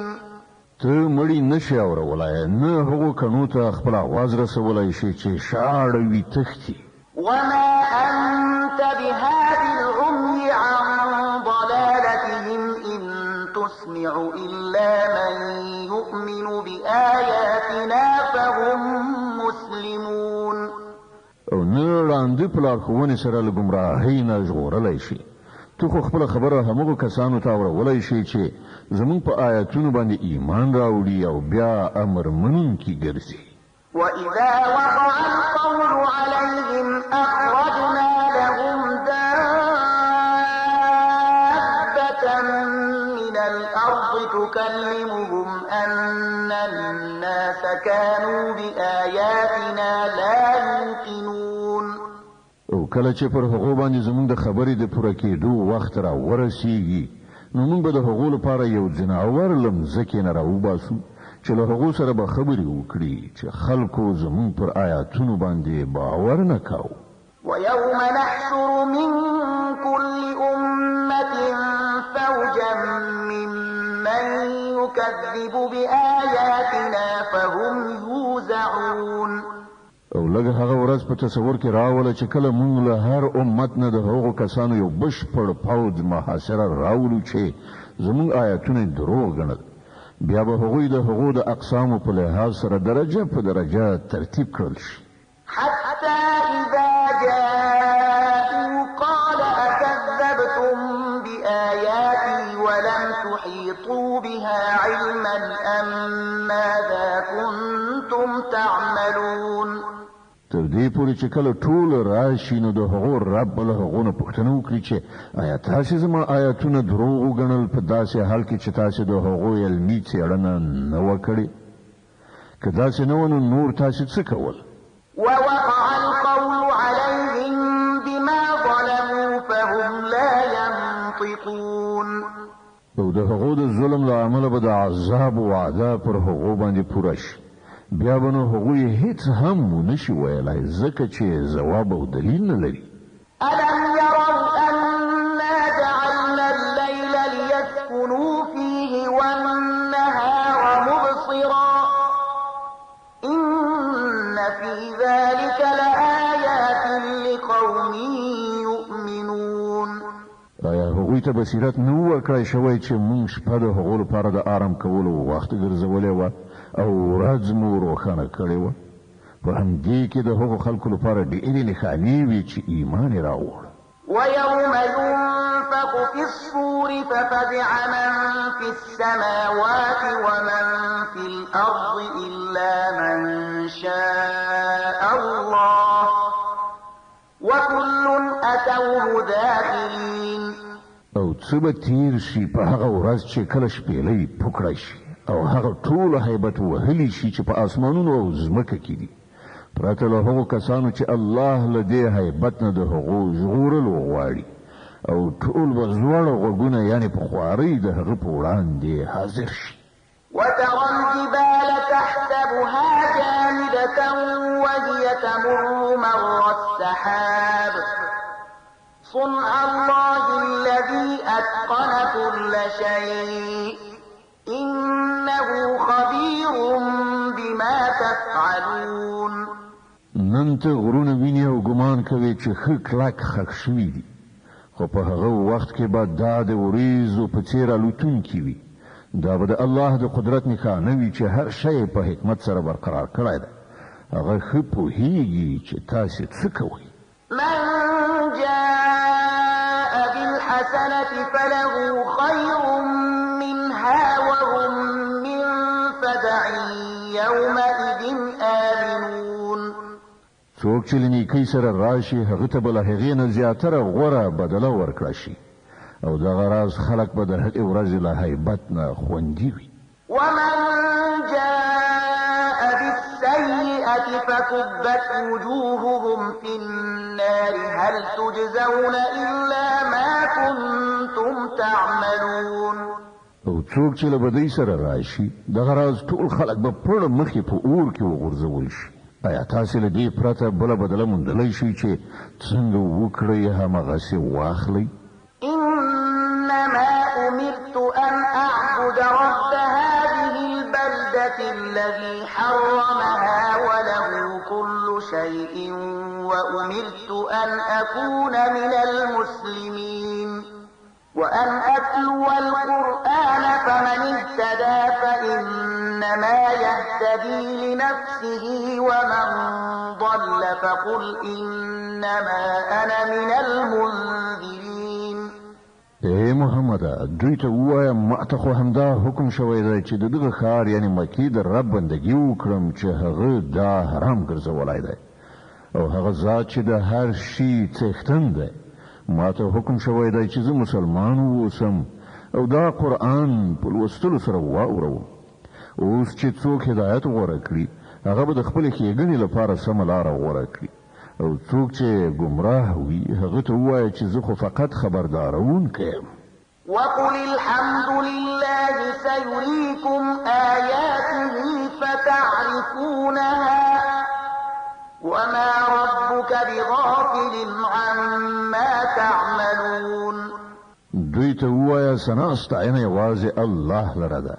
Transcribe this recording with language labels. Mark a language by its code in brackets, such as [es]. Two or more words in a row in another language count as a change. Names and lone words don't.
[ps] ته مړی نشي اورولای، نه هغو کڼو ته خپل آواز رسولی شي چې شاړه وي تښتي. [ar] وما أنت بهاد العمي عن ضلالتهم إن تسمع إلا من يؤمن بآياتنا فهم مسلمون. [ps] او نه ړانده په لارښوونې سره له ګمراهۍ نه ژغورلی شي. ته خو خپله خبره همغو کسانو ته اورولی شي چې زموږ په آیاتونو باندې ایمان راوړي او بیا امر منونکي ګرځي. [ar] وإذا وقع القول عليهم أخرجنا لهم دابة من الأرض تكلمهم أن الناس كانوا بآياتنا لا يوقنون. [ps] او کله چې پر هغو باندې زموږ د خبرې د پوره کېدو وخت را ورسیږي نو موږ به د هغو لپاره یو ځناور له مځکې نه راوباسو چې له هغو سره به خبرې وکړي چې خلکو زموږ پر آیاتونو باندې باور نه کاوه. [ar] ويوم نحشر من كل أمة فوجا ممن يكذب بآياتنا فهم يوزعون. [ps] او لږ هغه ورځ په تصور کې راوله چې کله موږ له هر امت نه د هغو کسانو یو بشپړ پوځ محاصره راولو چې زموږ آیاتونه دروغ ګڼل، بیا به هغوی د هغو د اقسامو په لحاظ سره درجه په درجه ترتیب کړل شي. [ar] حتى إذا جاءوا قال أكذبتم بآياتي ولم تحيطوا بها علما أم ماذا كنتم تعملون. [ps] تر دې پورې چې کله ټول راشي نو د هغو رب له هغو نه پوښتنه وکړي چې آیا تاسې زما آیاتونه دروغ وګڼل په داسې حال کې چې تاسې د هغو علمي څېړنه نه وه کړې؟ که داسې نه وه نو نور تاسې څه کول؟ [ar] ووقع القول عليهم بما ظلموا فهم لا ينطقون. [ps] او د هغو د ظلم له امله به د عذاب وعده پر هغو باندې پوره شي، بیا به نو هغوی هیڅ هم ونشي ویلی ځکه چې ځواب او دلیل نه لري. [ar] ألم يروا أنا جعلنا الليل ليسكنوا فيه والنهار مبصرا إن في ذلك لآيات لقوم يؤمنون. [ps] آیا هغوی ته بصیرت نه ورکړی شوی چې موږ شپه د هغو لپاره د آرام کولو وخت ګرځولی وه او ورځ مو روښانه کړې وه؟ په همدې کې د هغو خلکو لپاره ډېرې نښانې وي چې ایمان یې راوړ. [ar] ويوم ينفخ في الصور ففزع من في السماوات ومن في الأرض إلا من شاء الله وكل أتوه داخلين. [ps] او څه به تیر شي په هغه ورځ چې کله شپېلۍ پوکړی شي او هغه ټول هیبت وهلی شي چې په اسمانونو او ځمکه کې دي پرته له هغو کسانو چې الله له دې هیبت نه د هغو ژغورلو غواړي او ټول به زوړ غوږونه یعنی په خوارۍ د هغه په وړاندې حاضر شي. [ar] وترى الجبال تحسبها جامدة وهي تمر مر السحاب صنع الله الذي أتقن كل شيء إنه خبير بما تفعلون. [ps] نن ته غرونه ویني او ګمان کوي چې ښه کلک خښ شوي دي خو په هغه وخت کې به دا د وریځو په څېر الوتونکي وي. دا به د الله د قدرت نښانه وي چې هر شی په حکمت سره برقرار کړی ده. هغه ښه پوهیږي چې تاسې څه کوئ. [ar] من جاء بالحسنة فله خير منها وهم من فزع يومئذ آمنون. [ps] څوک چې له نیکۍ سره راشي هغه ته به له هغې نه زیاتره غوره بدله ورکړه شي او دغه راز خلک به د هغې ورځې له هیبت نه خوندي وي. [ar] ومن جاء بالسيئة فكبت وجوههم في النار هل تجزون إلا ما كنتم تعملون. [ps] او څوک چې له بدۍ سره راشي دغه راز ټول خلک به پړ مخې په اور کې وغورځول شي. آیا تاسې له دې پرته بله بدله موندلی شئ چې څنګه وکړئ همغسې واخلئ؟ [ar] إنما أمرت أن أعبد رب هذه البلدة الذي حرمها وله كل شيء وأمرت أن أكون من المسلمين وأن أتلو القرآن فمن اهتدى فإنما يهتدي لنفسه ومن ضل فقل إنما أنا من المنذرين. [ps] اے محمد دوی ته ووایم ما ته خو همدا حکم شوی دی چې د دغه ښار یعنی مکې د رب بندګي وکړم چې هغه دا حرام ګرځولی دی او هغه ذات چې د هر شي څښتن دی ما ته حکم شوی دی چې زه مسلمان واوسم او دا قرآن په لوستلو سره واورم. اوس چې څوک هدایت غوره کړي هغه به د خپلې ښېګڼې لپاره سمه لاره غوره کړي او څوک چې ګمراه وي هغه ته ووایه چې زه خو فقط خبردارونکی یم. [ar] وقل الحمد لله سيريكم آياته فتعرفونها وما ربك بغافل عما تعملون. [ps] دوی ته ووایه ثنا ستاینه یوازې الله لره ده.